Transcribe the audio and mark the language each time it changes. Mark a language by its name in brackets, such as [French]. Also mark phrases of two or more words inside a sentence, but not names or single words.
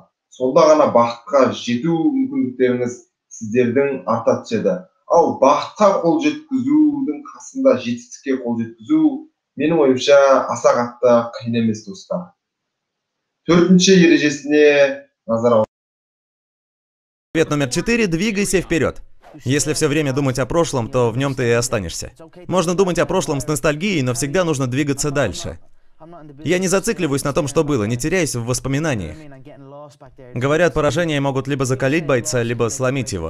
[Kazakh] Сонда ғана бақытқа жету мүмкіндіктеріңіз сіздердің арта түседі. Ал бақытқа қол жеткізудің қасында жетістікке қол жеткізу, менің ойымша аса қатты қиын емес, достар. Төртінші ережесіне назар аударайық. [Russian] Совет номер 4. Двигайся вперед. Если все время думать о прошлом, то в нем ты и останешься. Можно думать о прошлом с ностальгией, но всегда нужно двигаться дальше. Я не зацикливаюсь на том, что было, не теряюсь в воспоминаниях. Говорят, поражения могут либо закалить бойца, либо сломить его.